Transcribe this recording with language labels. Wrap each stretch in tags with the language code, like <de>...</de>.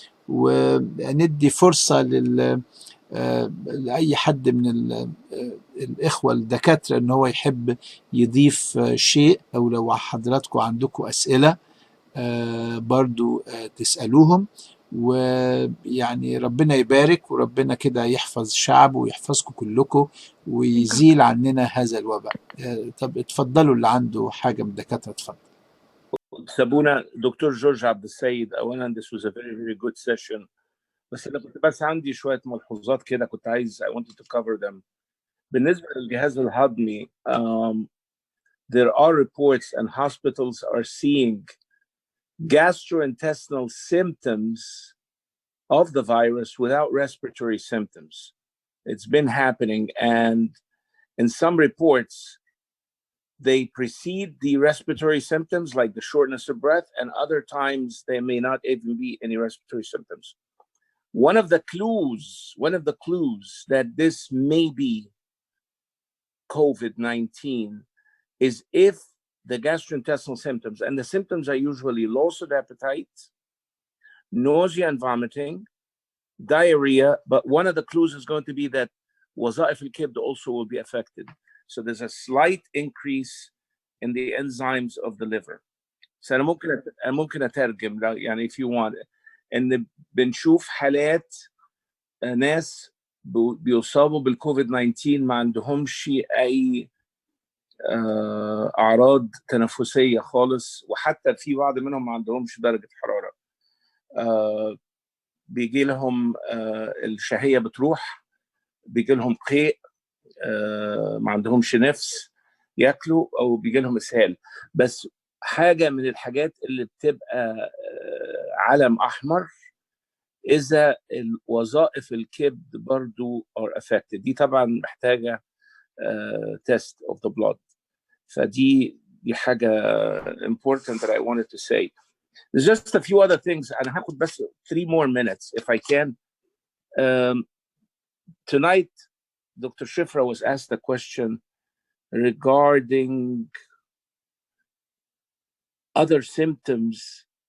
<ar>وندي فرصة لأي حد من الإخوة الدكاترة إن هو يحب يضيف شيء، أو لو حضراتكم عندكم أسئلة برضو تسألوهم. ويعني ربنا يبارك، وربنا كده يحفظ شعبه ويحفظكم كلكم ويزيل عننا هذا الوباء. طب اتفضلوا اللي عنده حاجة من الدكاترة اتفضل. سابونا دكتور جورج عبد السيد. أولا</ar> <en>this was a very very good session.</en> <ar>بس أنا كنت عندي شوية ملحوظات كده كنت عايز</ar> <en>I wanted to cover them.</en> <ar>بالنسبة للجهاز الهضمي</ar> <en>there are reports and hospitals are seeing gastrointestinal symptoms of the virus without respiratory symptoms. It's been happening, and in some reports they precede the respiratory symptoms like the shortness of breath, and other times there may not even be any respiratory symptoms. One of the clues that this may be COVID-19 is if the gastrointestinal symptoms, and the symptoms are usually loss of appetite, nausea and vomiting, diarrhea, but one of the clues is going to be that</en> <ar>وظائف الكبد</ar> <en>also will be affected. So there's a slight increase in the enzymes of the liver.</en> <ar>So أنا ممكن أترجم يعني</ar> <en>if you want</en> <ar>إن بنشوف حالات ناس بيصابوا بالكوفيد 19 ما عندهمش أي أعراض تنفسية خالص، وحتى في بعض منهم ما عندهمش درجة حرارة. بيجي لهم الشهية بتروح، بيجي لهم قيء، ما عندهمش نفس ياكلوا، او بيجي لهم اسهال. بس حاجه من الحاجات اللي بتبقى علم احمر اذا وظائف الكبد برضو</ar> <en>are affected.</en> <ar>دي طبعا محتاجه</ar> <en>test of the blood.</en> <ar>فدي حاجه</ar> <en>important that I wanted to say. There's just a few other things.</en> <ar>انا هاخد بس</ar> <en>3 more minutes if I can. Tonight Dr. Shifra was asked a question regarding other symptoms.</en>